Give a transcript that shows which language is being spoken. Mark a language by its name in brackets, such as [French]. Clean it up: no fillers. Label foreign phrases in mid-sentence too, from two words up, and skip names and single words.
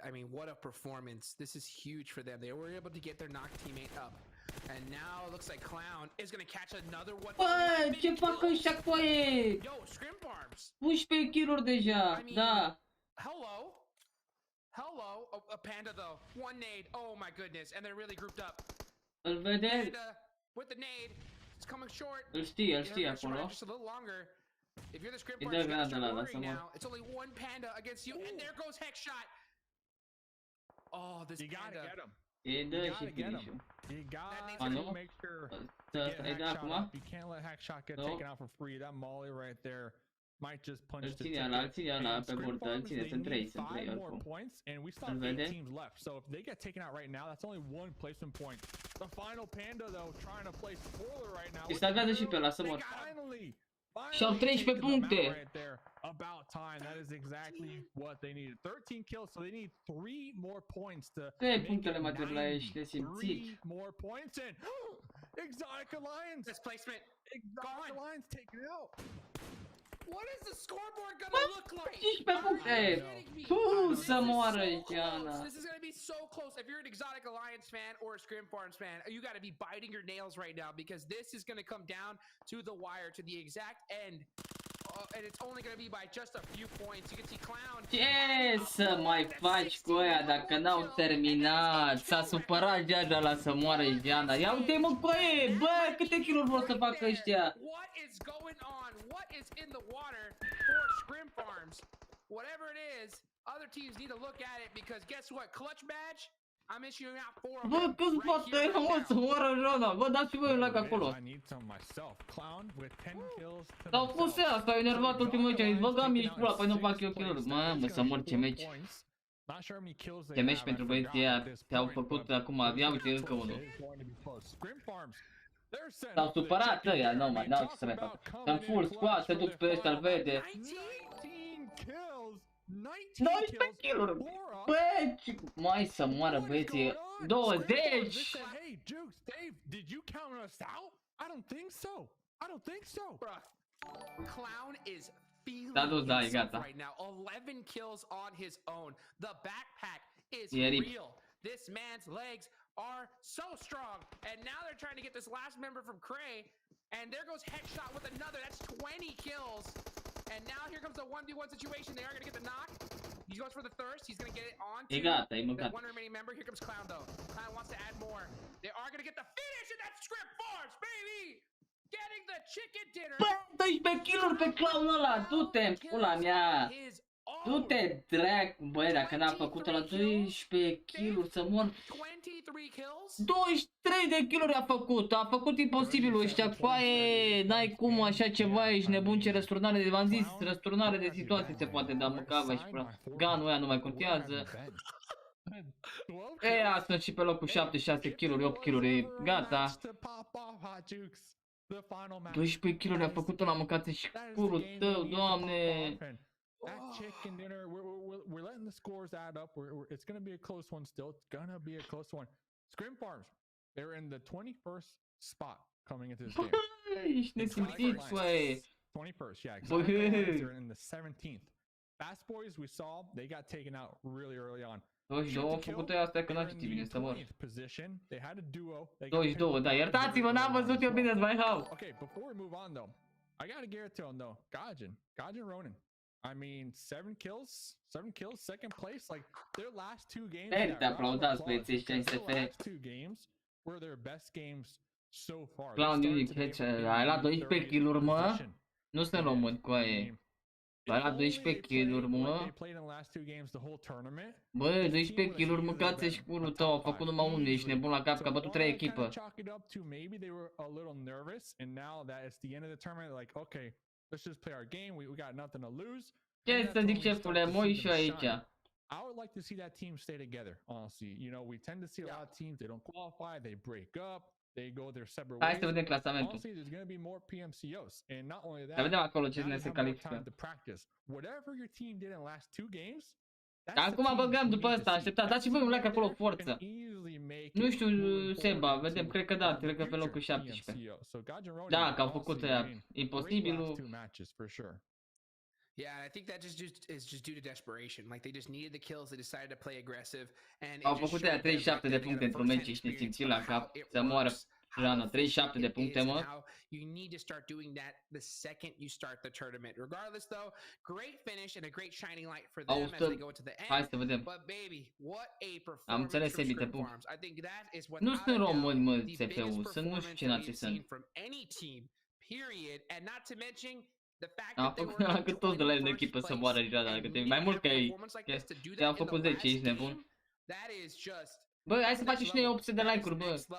[English] I mean, what a performance. This is huge for them. They were able to get their knock teammate up. And now it looks like Clown is going to catch another one. [Romanian] Bă, ce fac ăștia cu ei? [English] Yo, Scrim Farms. [Romanian] 11 kill-uri deja, da. [English] Hello. Hello. Oh, a Panda, though. One nade. Oh, my goodness. And they're really grouped up. [Romanian] Îl vede? [English] Panda with the nade. It's coming short. [Romanian] Îl știe acolo. [English] Just a little longer. If you're the Scrim [Romanian] Îi [English] Farms, [Romanian] dă [English] you gotta [Romanian] granada [English] start [Romanian] la [English] worrying [Romanian] să mor. [English] now. It's only one Panda against you. And there goes Heckshot. Oh, this You gotta Panda. get him. [Romanian] Îi dă și finish-ul. [English] You gotta [Romanian] nu? [English] make sure [Romanian] Ăsta e de acum? [English] you can't let Hackshot get taken out for free. That molly right there might just punch [Romanian] Îl [English] the [Romanian] ține [English] ticket. [Romanian] ala, îl ține ala [English] And [Romanian] pe [English] Scrim [Romanian] burtă, îl [English] Farms, [Romanian] ține, [English] they [Romanian] sunt 3 [English] need 5 more [Romanian] oricum. [English] points, and we still [Romanian] Îl [English] have 8 [Romanian] vede? [English] teams left. So if they get taken out right now, that's only 1 placement point. The final Panda, though, trying to play spoiler right now. [Romanian] Îi salvează și pe ăla să mor. Și-au 13 puncte. [English] About time. That is exactly what they needed. 13 kills, so they need 3 more points to [Romanian] 3 punctele mai trebuie la ei și le simțit. [English] 3 more points and Exotic Alliance. Displacement. Exotic Alliance taken out. What is the scoreboard gonna look like? [Romanian] 15 puncte. Să moară Giana. [English] This is gonna be so close. If you're an Exotic Alliance fan or a Scrim Farms fan, you gotta be biting your nails right now because this is gonna come down to the wire, to the exact end. And it's only gonna be by just a few points. You can see Clown. [Romanian] Ce să mai faci cu ăia dacă n-au terminat? S-a supărat Geaga la să moară Giana. Ia uite mă cu ei, bă, câte kill-uri vor să facă ăștia? [English] What is going on? What is in the water for Scrim Farms? Whatever it is, other teams need to look at it because guess what? Clutch badge. I'm issuing out 4 of [Romanian] Bă, [English] them [Romanian] câți poate mă să moară Jana? Bă, dați și voi un like acolo. S-au pus ăia, s-au enervat ultimul meci, a zis, bă, gami, ești pula, păi nu fac eu kill-uri. Mă, să mor ce meci. Ce meci pentru băieții ăia te-au făcut acum, ia uite încă unul. S-au supărat ăia, nu mai, n-au ce să mai fac. Sunt full squad, se duc pe ăștia, îl vede. 19 kill-uri! Bă, mai să moară băieții, 20! [English] Hey, Jukes, Dave, did you count us out? I don't think so. I don't think so. Bruh. Clown is feeling [Romanian] Da, e [English] himself [Romanian] gata. [English] right now. 11 kills on his own. The backpack is Eric. real. This man's legs are so strong. And now they're trying to get this last member from Cray. And there goes Heckshot with another. That's 20 kills. And now here comes the 1v1 situation. They are going to get the knock. He goes for the thirst. He's going to get it on to the one remaining member. Here comes Clown, though. Clown wants to add more. They are going to get the finish, and that's Scrim Farms, baby! Getting the chicken dinner. [Romanian] Bă, 12 kill-uri pe clown ăla, du-te, pula mea. Du-te, drac, băi, dacă n-a făcut ăla 12 kill-uri să mor. 23 de kill-uri a făcut imposibilul ăștia, coaie, n-ai cum așa ceva, ești nebun, ce răsturnare de, v-am zis, răsturnare de situație se poate da, măcava și pula. Ganul ăia nu mai contează. Ăia sunt și pe locul 7, 6 kill-uri, 8 kill-uri, gata. 12 kill-uri a făcut ăla, mâncați și curul tău, doamne. [English] That chicken dinner, we're letting the scores add up. It's going to be a close one still. It's going to be a close one. Scrim Farms, they're in the 21st spot coming into this game. [Romanian] Ești nesimțit, băi. [English] 21st, yeah, exactly. They're in the 17th. Fast Boys, we saw, they got taken out really early on. [Romanian] 22 au făcut ăia asta că n-a citit bine să mor. 22, 22, da, iertați-mă, n-am văzut eu bine, mai hau. [English] Okay, before we move on though, I gotta give it to him though. Gaijin Ronin. I mean, 7 kills, second place. Like their last 2 games. [Romanian] Te aplaudați băieții ăștia în SF. [English] Last 2 games were their best games so far. [Romanian] Clown Unic Headshot, ai luat 12 kill-uri, mă? Nu sunt români cu aia. Ai luat 12 kill-uri, mă? Bă, 12 kill-uri, mâncați și curul tău, au făcut numai unul, ești nebun la cap, că a bătut 3 echipă. Ce să zic, șefule, mă uit și aici. [English] I would like to see that team stay together, honestly. You know, we tend to see a lot of teams, they don't qualify, they break up, they go their separate ways. [Romanian] Hai să vedem clasamentul. [English] Honestly, there's going to be more PMCOs. And not only that, [Romanian] să vedem acolo cine se califică. [English] Whatever your team did in the last 2 games, [Romanian] acum băgăm după ăsta, așteptați. Dați și voi un like acolo, forță. Nu știu, Seba, vedem, cred că da, cred că pe locul 17. Da, că au făcut aia, imposibilul. [English] Yeah, I think that is just due to desperation. Like they just needed the kills, they decided to play aggressive, and [Romanian] au făcut aia 37 de puncte într-un meci și ne simți la cap să moară Jana, 37 de puncte, mă. [English] You need to start doing that the second you start the tournament. Regardless though, great finish and a great shining light for them as they go to the end. [Romanian] Hai să vedem. [English] But baby, what a performance. [Romanian] Am înțeles, Sebi, te pup. [English] I think that is what [Romanian] nu sunt români, mă, CPU, sunt nu știu ce nații sunt. [English] From any team, period, and not to mention [Romanian] am făcut cât toți de la el în echipă să moară Jada, că mai mult că ei am făcut 10, ești nebun. Bă, hai să facem și noi 800 de like-uri, bă.